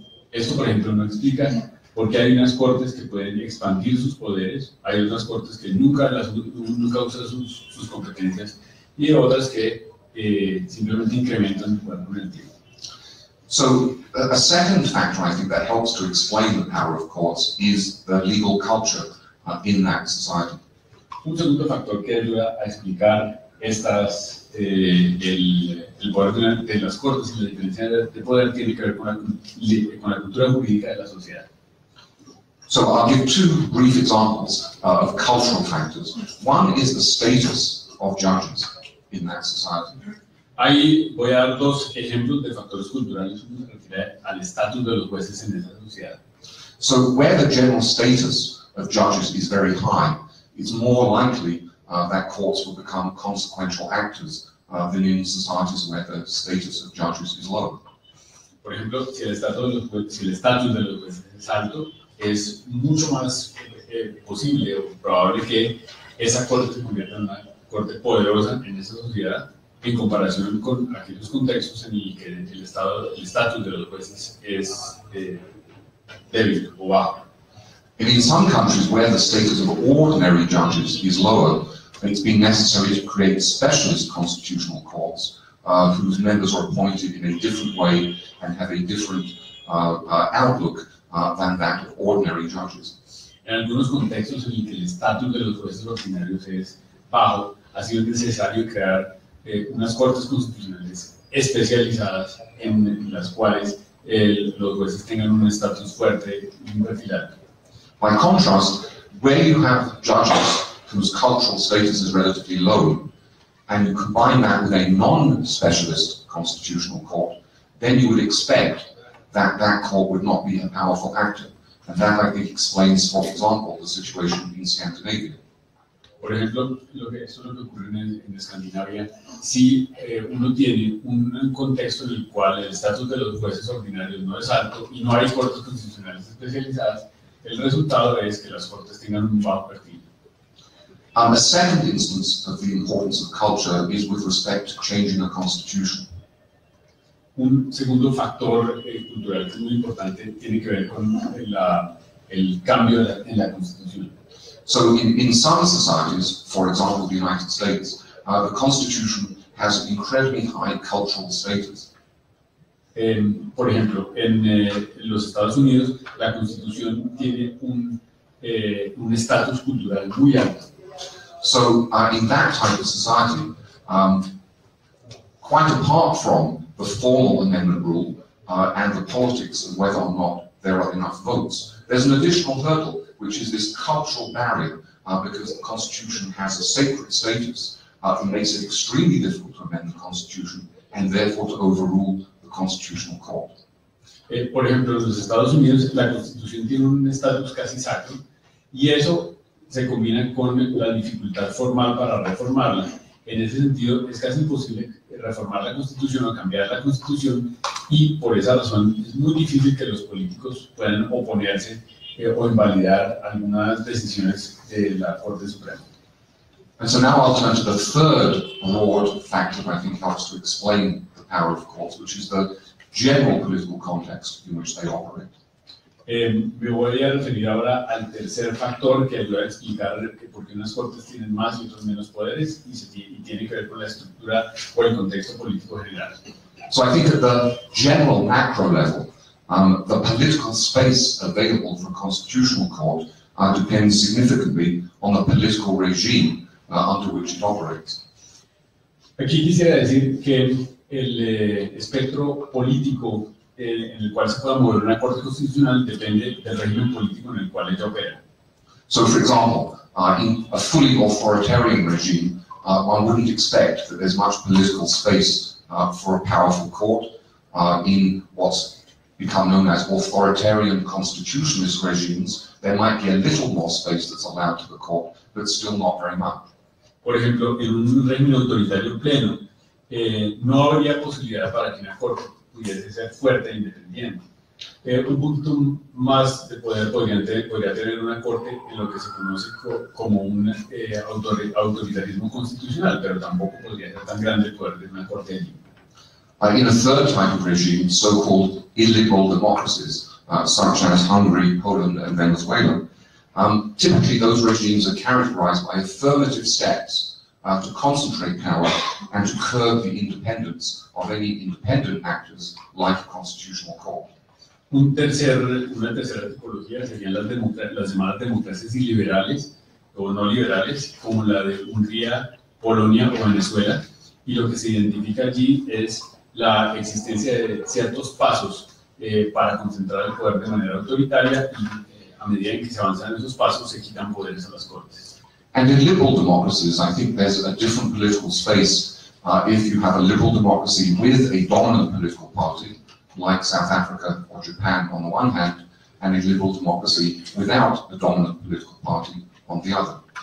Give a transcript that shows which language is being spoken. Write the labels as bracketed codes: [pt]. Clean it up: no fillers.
[es] Esto, por ejemplo, no explica por qué hay unas cortes que pueden expandir sus poderes, hay otras cortes que nunca usan sus competencias, y otras que simplemente incrementan el poder con el tiempo. [en] So a second factor, I think, that helps to explain the power of courts is the legal culture in that society. [es] Un segundo factor que ayuda a explicar el poder de las cortes y la diferencia de poder tiene que ver con la cultura jurídica de la sociedad. [en] So I'll give two brief examples of cultural factors. One is the status of judges in that society. [es] Ahí voy a dar dos ejemplos de factores culturales. Uno se refiere al estatus de los jueces en esa sociedad. [en] So where the general status of judges is very high, it's more likely that courts will become consequential actors than in societies where the status of judges is low. [es] Por ejemplo, si el estatus de los jueces es alto, es mucho más posible o probable que esa corte se convierta en una corte poderosa en esa sociedad, en comparación con aquellos contextos en el que el estatus de los jueces es débil o bajo. [en] And in some countries where the status of ordinary judges is lower, it's been necessary to create specialist constitutional courts whose members are appointed in a different way and have a different outlook than that of ordinary judges. [es] En algunos contextos en el que el estatus de los jueces ordinarios es bajo, ha sido necesario crear unas cortes constitucionales especializadas en las cuales los jueces tengan un estatus fuerte y un perfil alto. [en] By contrast, where you have judges whose cultural status is relatively low, and you combine that with a non-specialist constitutional court, then you would expect that that court would not be a powerful actor. And that, I think, explains, for example, the situation in Scandinavia. [es] Por ejemplo, esto es lo que ocurre en Escandinavia. Si uno tiene un contexto en el cual el estatus de los jueces ordinarios no es alto y no hay cortes constitucionales especializadas, el resultado es que las cortes tengan un bajo perfil. [en] A second instance of the importance of culture is with respect to changing a constitution. [es] Un segundo factor cultural que es muy importante tiene que ver con el cambio en la Constitución. [en] So in some societies, for example the United States, the Constitution has an incredibly high cultural status. [es] Por ejemplo, en los Estados Unidos, la Constitución tiene un estatus cultural muy alto. [en] So in that type of society, quite apart from the formal amendment rule and the politics of whether or not there are enough votes, there's an additional hurdle, which is this cultural barrier, because the Constitution has a sacred status. It makes it extremely difficult to amend the Constitution and therefore to overrule the Constitutional Court. [es] Por ejemplo, en los Estados Unidos la Constitución tiene un estatus casi sacro y eso se combina con la dificultad formal para reformarla. En ese sentido, es casi imposible reformar la Constitución o cambiar la Constitución y por esa razón es muy difícil que los políticos puedan oponerse o invalidar algunas decisiones de la Corte Suprema. [en] And so now I'll turn to the third broad factor that I think helps to explain the power of courts, which is the general political context in which they operate. [es] Me voy a referir ahora al tercer factor que ayuda a explicar por qué unas cortes tienen más y otras menos poderes y tiene que ver con la estructura o el contexto político general. [en] So I think at the general macro level, the political space available for a constitutional court depends significantly on the political regime under which it operates. [es] Aquí quisiera decir que el espectro político en el cual se pueda mover una corte constitucional depende del régimen político en el cual ella opera. [en] So, for example, in a fully authoritarian regime, one wouldn't expect that there's much political space for a powerful court. In what's become known as authoritarian constitutionalist regimes, there might be a little more space that's allowed to the court, but still not very much. [es] Por ejemplo, en un régimen autoritario pleno, no habría posibilidad para que una corte pudiese ser fuerte e independiente. Un poquito más de poder podría tener una corte en lo que se conoce como un autoritarismo constitucional, pero tampoco podría ser tan grande el poder de una corte de libre. [en] In a third type of regime, so-called illiberal democracies, such as Hungary, Poland, and Venezuela, typically those regimes are characterized by affirmative steps to concentrate power and to curb the independence of any independent actors like a constitutional court. [es] Una tercera tipología serían las llamadas democracias iliberales o no liberales, como la de Hungría, Polonia o Venezuela, y lo que se identifica allí es la existencia de ciertos pasos para concentrar el poder de manera autoritaria y a medida en que se avanzan esos pasos se quitan poderes a las cortes. [en] And in liberal democracies, I think there's a different political space if you have a liberal democracy with a dominant political party, like South Africa or Japan on the one hand, and a liberal democracy without a dominant political party on the other.